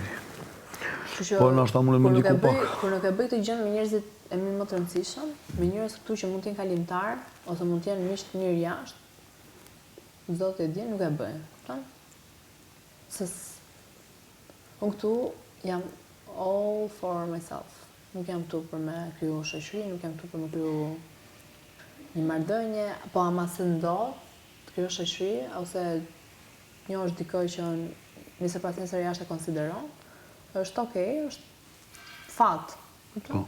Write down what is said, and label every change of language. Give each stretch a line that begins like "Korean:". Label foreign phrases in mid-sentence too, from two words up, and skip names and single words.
Albanian: Po, në ashta mund e më ndiku pak. Kur nuk e bëj këtë gjën me njerëzit e mi më të rëndësishëm, me njerëz këtu që mund t'jenë kalimtar, ose mund t'jenë miq të mirë jashtë, Zoti e di, nuk e bëj, kupton? Se unë këtu jam
English: all for myself.
Albanian: Nuk jam këtu për me kriju shoqëri, nuk jam këtu për me kriju një marrëdhënie, po ama se ndodh të kriju shoqëri, ose njohësh dikoj që nëse pas nesër jashtë e konsideron, është okej, është fat. Kupton?